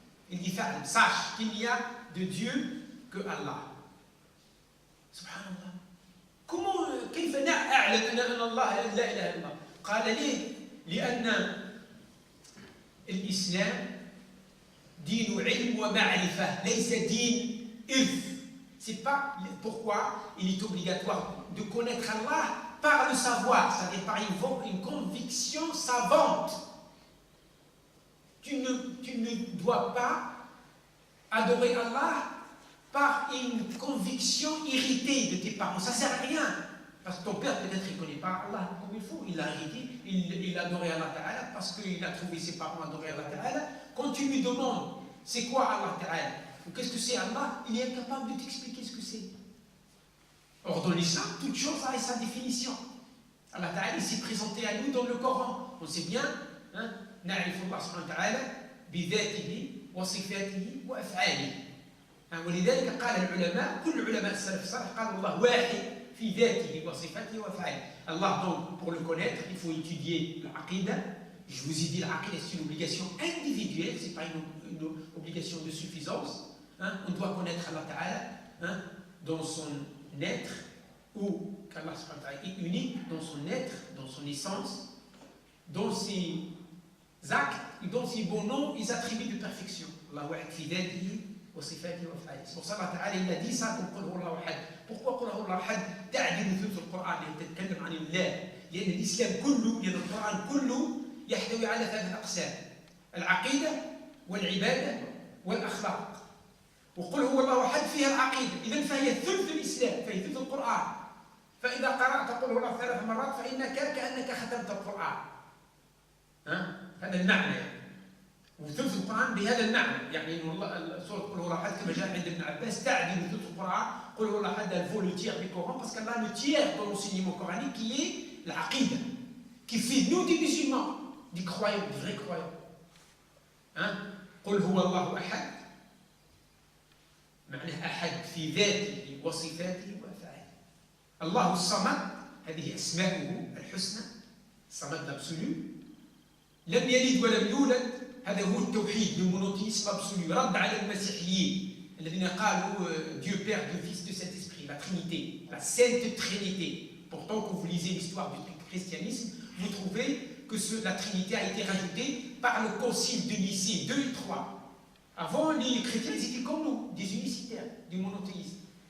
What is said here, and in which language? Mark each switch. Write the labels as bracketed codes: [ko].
[fr] Il dit sache qu'il n'y a de Dieu que Allah. [ar] Subhanallah. Comment كيف نعلم أن الله لا إله إلا الله؟ قال ليه؟ لأن الإسلام دين علم ومعرفة ليس دين إرث. [fr] C'est pas pourquoi il est obligatoire de connaître Allah par le savoir, c'est-à-dire par une conviction savante. Tu ne dois pas adorer Allah par une conviction irritée de tes parents. Ça ne sert à rien. Parce que ton père, peut-être, il ne connaît pas Allah comme il faut. Il l'a irrité, il adorait Allah Ta'ala parce qu'il a trouvé ses parents adorer Allah Ta'ala. Quand tu lui demandes, c'est quoi Allah Ta'ala ou qu'est-ce que c'est Allah, il est incapable de t'expliquer ce que c'est. Or, dans l'islam, toute chose a sa définition. Allah Ta'ala, il s'est présenté à nous dans le Coran. On sait bien, [ar] نعرف الله سبحانه وتعالى بذاته وصفاته وأفعاله. ولذلك قال العلماء كل علماء السلف الصالح قالوا الله واحد في ذاته وصفاته وأفعاله. [fr] Allah, donc, pour le connaître, il faut étudier l'aqida. Je vous ai dit, l'aqida, c'est une obligation individuelle, ce n'est pas une obligation de suffisance. Hein? On doit connaître Allah Ta'ala, hein, dans son être, ou qu'Allah est unique dans son être, dans son essence, dans ses actes et dans ses bons noms et attributs de perfection. [ar] Allah wahid fi dhatihi wa sifatihi wa af'alihi. [fr] C'est pour ça Allah Ta'ala il a dit ça comme [ar] qul huwallahu ahad. Pourquoi qul huwallahu ahad تعدل ثلث القرآن اللي تتكلم عن الله؟ لأن الإسلام كله، لأن القرآن كله يحتوي على ثلاث أقسام: العقيدة والعبادة والأخلاق. وقل هو الله أحد فيها العقيدة، إذن فهي ثلث الإسلام، فهي ثلث القرآن. فإذا قرأت قل هو الله 3 مرات فإنك كأنك ختمت القرآن. هذا المعنى يعني. وثلث القرآن بهذا المعنى، يعني إن سورة قل هو الله أحد كما جاء عند ابن عباس تعدل ثلث القرآن. قل هو الله أحد [fr] elle vaut le tiers du Coran parce qu'elle a le tiers dans l'enseignement coranique qui est l'aqida, qui fait nous des musulmans, des croyants, des vrais croyants. [ar] قل هو الله أحد معناه أحد في ذاته وصفاته وأفعاله. الله الصمد، هذه أسماؤه الحسنى، الصمد l'absolu. لم يلد ولم يولد، هذا هو التوحيد، [fr] le monothéisme absolu. [ar] رد على المسيحيين الذين قالوا [fr] Dieu Père, Dieu Fils, Dieu Saint-Esprit, la Trinité, la Sainte Trinité. Pourtant, quand vous lisez l'histoire du christianisme, vous trouvez que la Trinité a été rajoutée par le concile de Nicée 2 et 3. Avant, les chrétiens, ils étaient comme nous, des unicitaires, des monothéistes.